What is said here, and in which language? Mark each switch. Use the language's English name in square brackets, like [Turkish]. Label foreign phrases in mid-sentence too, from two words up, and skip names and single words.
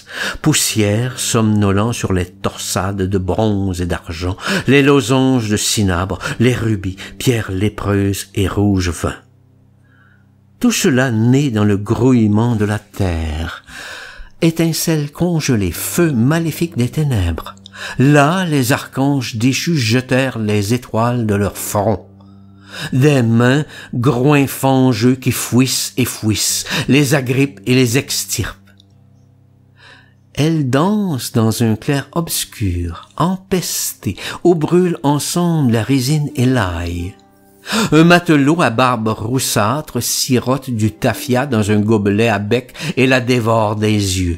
[French] Poussière somnolent sur les torsades de bronze et d'argent, les losanges de cinabre, les rubis, pierres lépreuses et rouge vin. Tout cela né dans le grouillement de la terre. Étincelles congelées, feu maléfique des ténèbres. Là, les archanges déchus jetèrent les étoiles de leur front. Des mains, groins fangeux qui fouissent et fouissent, les agrippent et les extirpent. Elles dansent dans un clair obscur, empestées, où brûlent ensemble la résine et l'ail. Un matelot à barbe roussâtre sirote du tafia dans un gobelet à bec et la dévore des yeux.